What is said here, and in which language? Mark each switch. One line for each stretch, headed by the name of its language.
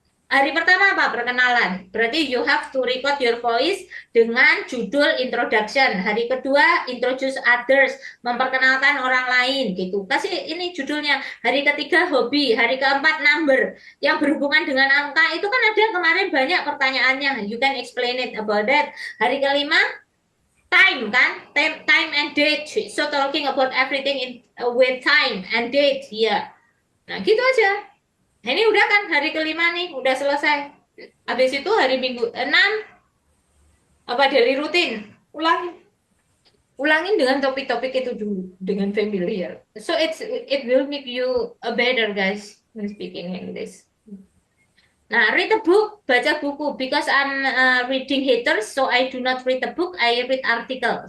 Indonesian: Hari pertama apa? Perkenalan. Berarti
English: you have to record your voice
Indonesian: dengan judul introduction. Hari kedua,
English: introduce others,
Indonesian: memperkenalkan orang lain gitu. Kasih ini judulnya. Hari ketiga, hobi. Hari keempat, number. Yang berhubungan dengan angka itu kan ada kemarin banyak pertanyaannya.
English: You can explain it about that.
Indonesian: Hari kelima, time kan?
English: Time and date. So talking about everything with time and date.
Indonesian: Ya. Nah, gitu aja. Nah, ini udah kan hari kelima nih, udah selesai. Habis itu hari Minggu 6 apa daily rutin. Ulangin dengan topik-topik itu dulu dengan familiar.
English: So it will make you a better guys when speaking English. Nah, read a book,
Indonesian: baca buku.
English: Because I'm reading haters, so I do not read the book, I read article.